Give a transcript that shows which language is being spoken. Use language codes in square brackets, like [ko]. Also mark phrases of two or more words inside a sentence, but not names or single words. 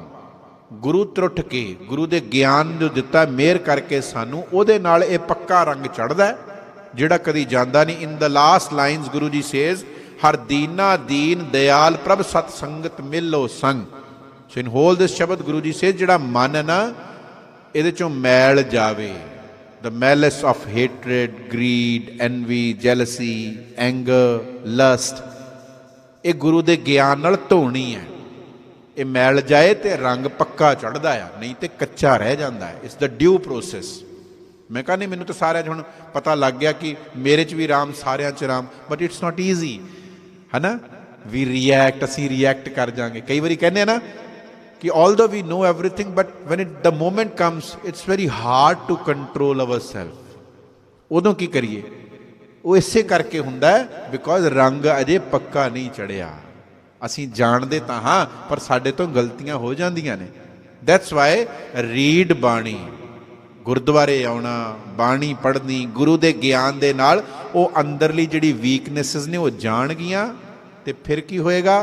[pa] ਗੁਰੂ ਤਰੁੱਠ ਕੇ, ਗੁਰੂ ਦੇ ਗਿਆਨ ਜੋ ਦਿੱਤਾ ਮਿਹਰ ਕਰਕੇ ਸਾਨੂੰ, ਉਹਦੇ ਨਾਲ ਇਹ ਪੱਕਾ ਰੰਗ ਚੜ੍ਹਦਾ ਜਿਹੜਾ ਕਦੀ ਜਾਂਦਾ ਨਹੀਂ। [en] In the last lines [pa] ਗੁਰੂ ਜੀ ਸੇਜ਼ ਹਰ ਦੀਨਾ ਦੀਨ ਦਿਆਲ ਪ੍ਰਭ ਸਤ ਸੰਗਤ ਮਿਲੋ ਸੰਗ। [en] So in whole this [pa] ਸ਼ਬਦ ਗੁਰੂ ਜੀ ਸੇਜ਼ ਜਿਹੜਾ ਮਨ ਹੈ ਨਾ, ਇਹਦੇ ਚੋਂ ਮੈਲ ਜਾਵੇ, [en] the malice of hatred, greed, envy, jealousy, anger, lust, [pa] ਇਹ ਗੁਰੂ ਦੇ ਗਿਆਨ ਨਾਲ ਧੋਣੀ ਹੈ। ਇਹ ਮੈਲ ਜਾਏ ਤੇ ਰੰਗ ਪੱਕਾ ਚੜ੍ਹਦਾ ਆ, ਨਹੀਂ ਤੇ ਕੱਚਾ ਰਹਿ ਜਾਂਦਾ ਹੈ। [en] It's the due process. [pa] ਮੈਂ ਕਹਿੰਦਾ ਮੈਨੂੰ ਤਾਂ ਸਾਰਿਆਂ 'ਚ ਹੁਣ ਪਤਾ ਲੱਗ ਗਿਆ ਕਿ ਮੇਰੇ 'ਚ ਵੀ ਰਾਮ, ਸਾਰਿਆਂ 'ਚ ਰਾਮ, [en] but it's not easy, [pa] ਹੈ ਨਾ। [en] We react, [pa] ਅਸੀਂ ਰਿਐਕਟ ਕਰ ਜਾਵਾਂਗੇ। ਕਈ ਵਾਰੀ ਕਹਿੰਦੇ ਆ ਨਾ ਕਿ [en] although we know everything, but when the moment comes, it's very hard to control ourselves। [pa] ਉਦੋਂ ਕੀ ਕਰੀਏ? ਉਹ ਇਸੇ ਕਰਕੇ ਹੁੰਦਾ ਹੈ ਬਿਕੋਜ਼ ਰੰਗ ਅਜੇ ਪੱਕਾ ਨਹੀਂ ਚੜਿਆ। ਅਸੀਂ ਜਾਣਦੇ ਤਾਂ ਹਾਂ, ਪਰ ਸਾਡੇ ਤੋਂ ਗਲਤੀਆਂ ਹੋ ਜਾਂਦੀਆਂ ਨੇ। [en] That's why read Bani, [pa] ਗੁਰਦੁਆਰੇ ਆਉਣਾ, ਬਾਣੀ ਪੜ੍ਹਨੀ, ਗੁਰੂ ਦੇ ਗਿਆਨ ਦੇ ਨਾਲ ਉਹ ਅੰਦਰਲੀ ਜਿਹੜੀ ਵੀਕਨੈਸਿਸ ਨੇ ਉਹ ਜਾਣਗੀਆਂ, ਤੇ ਫਿਰ ਕੀ ਹੋਏਗਾ?